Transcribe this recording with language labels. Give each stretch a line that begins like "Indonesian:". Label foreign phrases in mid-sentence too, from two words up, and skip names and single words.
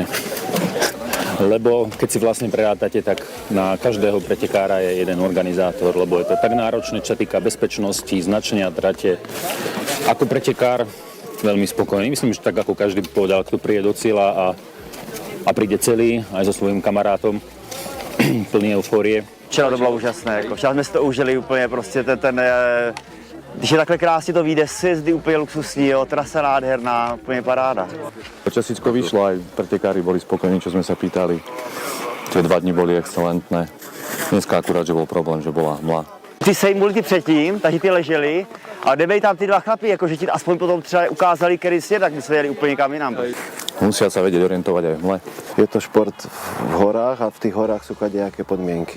Slovak: Lebo keď si vlastne prerátate, tak na každého pretekára je jeden organizátor, lebo je to tak náročné, čo sa týka bezpečnosti, značenia trate. Ako pretekár veľmi spokojný. Myslím, že tak ako každý by povedal, kto príde do cieľa a príde celý, aj so svojím kamarátom, plný eufórie.
Czech: Včera to bylo úžasné, jako včera jsme si to užili úplně prostě když je takhle krásně to vyjde, sjezdy úplně luxusní, jo, trasa nádherná, úplně paráda.
Slovak: Časíčko vyšlo, aj pretekári boli spokojní, čo sme sa pýtali. Tie 2 dni boli excelentné. Dneska akurát, že bol problém, že bola hmla.
Czech: Ty sejmuli ty předtím, takže ty leželi, a nebej tam ty 2 chlapy, jakože ti aspoň potom třeba ukázali, který svět, tak my jsme jeli úplně kam jinam.
Slovak: Musia sa vedieť orientovať aj v hmle. Je to šport v horách a v tých horách sú kadejaké podmienky.